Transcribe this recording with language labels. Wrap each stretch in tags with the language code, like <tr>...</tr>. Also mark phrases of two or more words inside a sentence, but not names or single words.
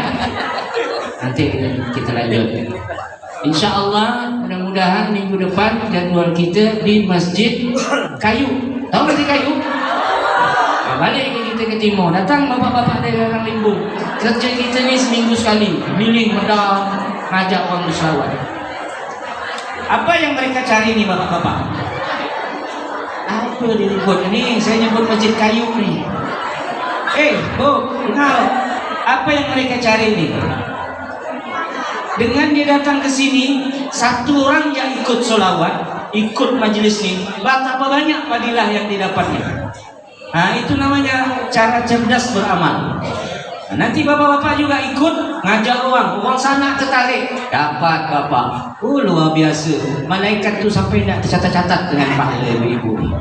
<ms>Nanti kita lanjut. InsyaAllah mudah-mudahan minggu depan jadual kita di Masjid Kayu. Tahu Masjid Kayu? Balik kita ke timur. Datang bapak-bapak dari orang Limbung. Kerja kita ni seminggu sekali. Keliling medang, ngajak orang berselawat. Apa yang mereka cari ni bapak-bapak? Apa dia nyebut ni? Saya nyebut Masjid Kayu ni. Bu, kenal? Apa yang mereka cari ni? Dengan dia datang ke sini, satu orang yang ikut solawat, ikut majlis ni, betapa banyak fadilah yang didapatnya. Itu namanya cara cerdas beramal. Nanti bapak-bapak juga ikut ngajak orang sana tertarik, dapat bapak. Luar biasa. Malaikat tu sampai nak tercatat-catat dengan pahala ibu-ibu ni.</ms>